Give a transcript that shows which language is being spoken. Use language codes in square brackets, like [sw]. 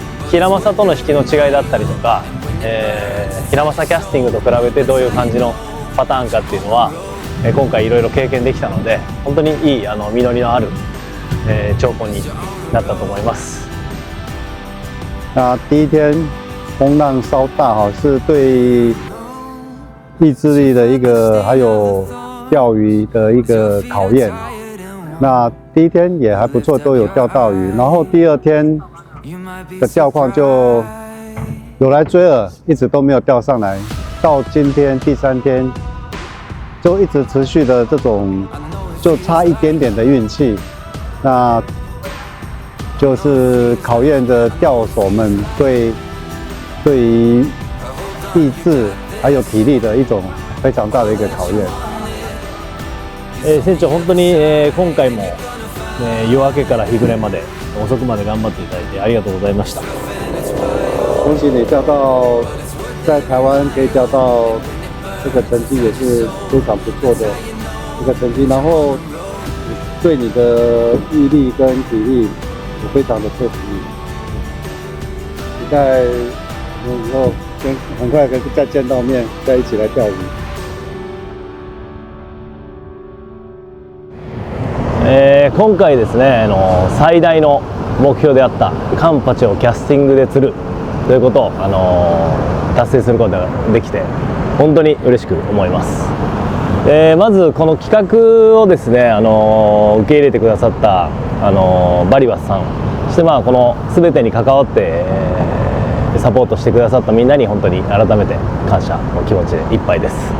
[ja] ヒラマサとの引きの違いだったりとか、ヒラマサキャスティングと比べてどういう感じのパターンかっていうのは、今回いろいろ経験できたので、本当にいい実りのある、兆候になったと思います。 [zh] 第一天风浪稍大哈，是对意志力的一个，还有钓鱼的一个考验。那第一天也还不错，都有钓到鱼。然后第二天的钓况就有来追饵，一直都没有钓上来。到今天第3天，就一直持续的这种，就差一点点的运气。那就是考验着钓手们对于意志还有体力的一种非常大的一个考验。 [ja] 船長本当に、今回も、夜明けから日暮れまで遅くまで頑張っていただいてありがとうございました。 [zh] 恭喜你钓到，在台湾可以钓到这个成绩，也是非常不错的一个成绩。然后对你的毅力跟体力也非常的佩服你。期待以后很快可以再见到面，再一起来钓鱼。 [ja] 今回ですね、最大の目標であったカンパチをキャスティングで釣るということを、達成することができて本当に嬉しく思います。まずこの企画をですね、受け入れてくださった、バリバスさん、そしてこの全てに関わって、サポートしてくださったみんなに本当に改めて感謝の気持ちでいっぱいです。